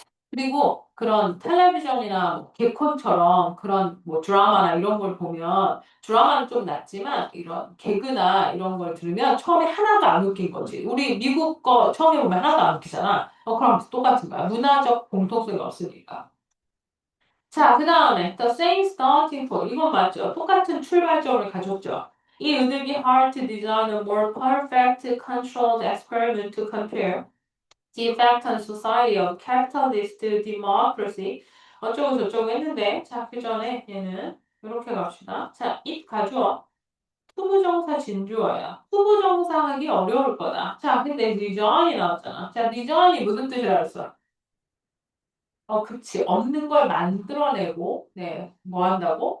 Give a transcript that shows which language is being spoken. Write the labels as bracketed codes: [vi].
[ko] 그리고 그런 텔레비전이나 뭐 개콘처럼 그런 뭐 드라마나 이런 걸 보면 드라마는 좀 낫지만 이런 개그나 이런 걸 들으면 처음에 하나도 안 웃긴 거지. 우리 미국 거 처음에 보면 하나도 안 웃기잖아. 그럼 똑같은 거야. 문화적 공통성이 없으니까. 자, 그 다음에 [en] the same starting point. [ko] 이건 맞죠? 똑같은 출발점을 가졌죠. 이 은행이 [en] hard to design a more perfect controlled experiment to compare the effect on society of capitalist democracy. [ko] 어쩌고 저쩌고 했는데, 자, 그 전에 얘는 이렇게 갑시다. 자, it 가주어. 투부정사 진주어야. 투부정사 하기 어려울 거다. 자, 근데 design이 나왔잖아. 자, design이 무슨 뜻이라 했어? 그치. 없는 걸 만들어내고, 네, 뭐 한다고?